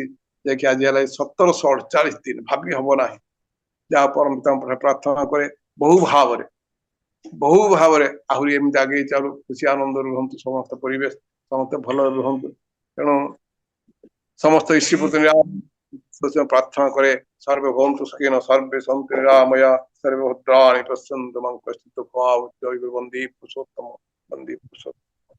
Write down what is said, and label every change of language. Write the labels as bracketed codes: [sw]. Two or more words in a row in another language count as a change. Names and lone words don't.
[or] ଯାଇକି ଆଜି ହେଲା 1748 ଦିନ, ଭାବି ହବ ନାହିଁ। ଯାହା ପରମ ପିତାଙ୍କ ପ୍ରାର୍ଥନା କରେ ବହୁ ଭାବରେ ଆହୁରି ଏମିତି ଆଗେଇ ଚାଲୁ, ଖୁସି ଆନନ୍ଦ ରୁହନ୍ତୁ ସମସ୍ତ ପରିବେଶ, ସମସ୍ତେ ଭଲ ରୁହନ୍ତୁ। ତେଣୁ ସମସ୍ତ ଈଶ୍ୱରପତି ପ୍ରାର୍ଥନା କରେ [sa] सर्वे भवन्तु सुखिनः सर्वे सन्तु निरामया सर्वे भद्राणि पश्यन्तु मां कश्चित् दुःखभाग् जय गुरु वन्दे पुरुषोत्तम वन्दे पुरुषोत्तम।